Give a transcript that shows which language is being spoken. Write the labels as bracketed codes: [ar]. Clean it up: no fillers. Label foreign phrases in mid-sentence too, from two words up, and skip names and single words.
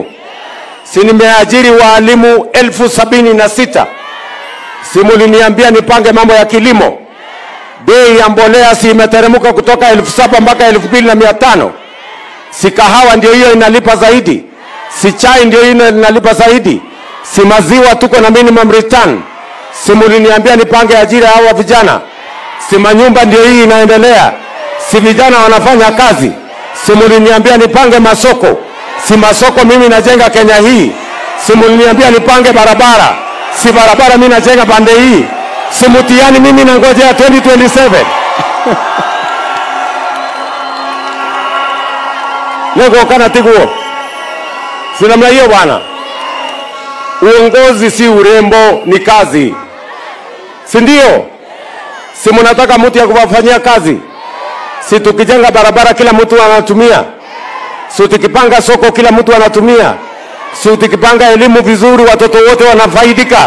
[sw] Si nimeajiri walimu 76,000? Si mliniambia nipange mambo ya kilimo? Bei ya mbolea si imeteremka kutoka 7,000 mpaka 2,500? Si kahawa ndio hiyo inalipa zaidi? Si chai ndio hiyo inalipa zaidi? Si maziwa tuko na [en] minimum return? [sw] Si mliniambia nipange ajira hawa vijana? Si manyumba ndio hii inaendelea? Si vijana wanafanya kazi? Si mliniambia nipange masoko? Si masoko mimi najenga Kenya hii? Si mliniambia nipange barabara? Si barabara mimi najenga pande hii? Si mtihani mimi nangojea 2027? [ki] Lego kana tiguo. [sw] Si namna hiyo bwana. Uongozi si urembo, ni kazi. Si ndio? Si mnataka mtu ya kufanyia kazi? Si tukijenga barabara kila mtu anatumia? Si tukipanga soko kila mtu anatumia? Si tukipanga elimu vizuri watoto wote wanafaidika?